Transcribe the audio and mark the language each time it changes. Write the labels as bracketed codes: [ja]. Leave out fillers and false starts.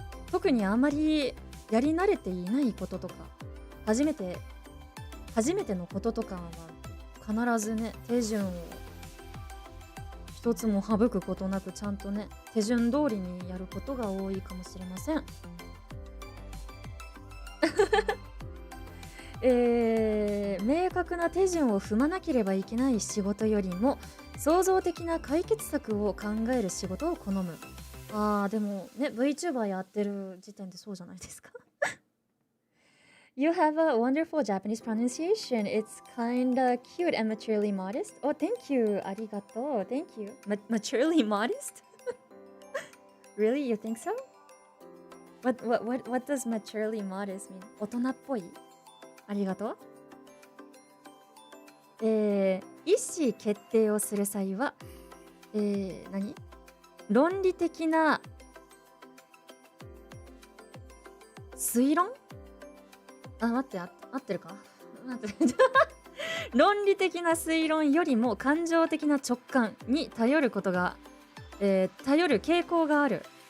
[ja] 特にあんまりやり慣れていないこととか初めてのこととかは必ずね、手順を一つも省くことなくちゃんとね、手順通りにやることが多いかもしれません明確な手順を踏まなければいけない仕事よりも創造的な解決策を考える仕事を好む。でもね、 VTuber やってる時点でそうじゃないですか [en] You have a wonderful Japanese pronunciation. It's kinda cute and maturely modest. Oh, thank you. [ja] ありがとう. [en] Thank you. Maturely modest? Really? You think so? What does maturely modest mean? [ja] 大人っぽい?ありがとう。意思決定をする際は、論理的な推論？待って、合ってるか？待って論理的な推論よりも感情的な直感に頼ることが、頼る傾向がある。